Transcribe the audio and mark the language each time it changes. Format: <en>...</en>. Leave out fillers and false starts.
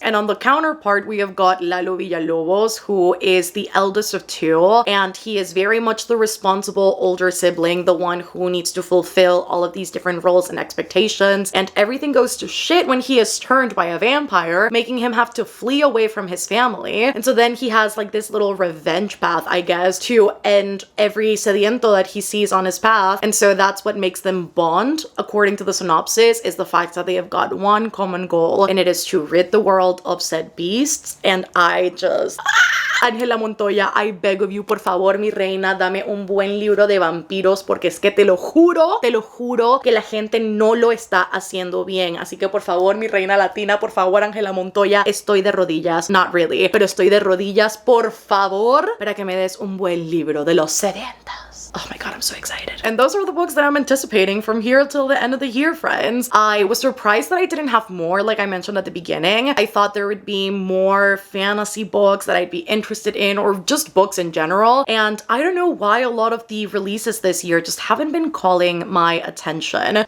<en>And on the counterpart, we have got Lalo Villalobos, who is the eldest of two, and he is very much the responsible older sibling, the one who needs to fulfill all of these different roles and expectations, and everything goes to shit when he is turned by a vampire, making him have to flee away from his family. And so then he has like this little revenge path, I guess, to end every sediento that he sees on his path. And so that's what makes them bond, according to the synopsis, is the fact that they have got one common goal, and it is to rid the world of said beasts. And I just...</en> <es>Angela Montoya,</es> <en>I beg of you,</en> <es>por favor, mi reina, dame un buen libro de vampiros, porque es que te lo juro que la gente no lo está haciendo bien. Así que por favor, mi reina latina, por favor, Angela Montoya, estoy de rodillas,</es> <en>not really,</en> <es>pero estoy de rodillas, por favor, para que me des un buen libro de los sedientos.</es> <en>Oh my god, I'm so excited. And those are the books that I'm anticipating from here till the end of the year, friends. I was surprised that I didn't have more, like I mentioned at the beginning. I thought there would be more fantasy books that I'd be interested in, or just books in general. And I don't know why a lot of the releases this year just haven't been calling my attention.</en>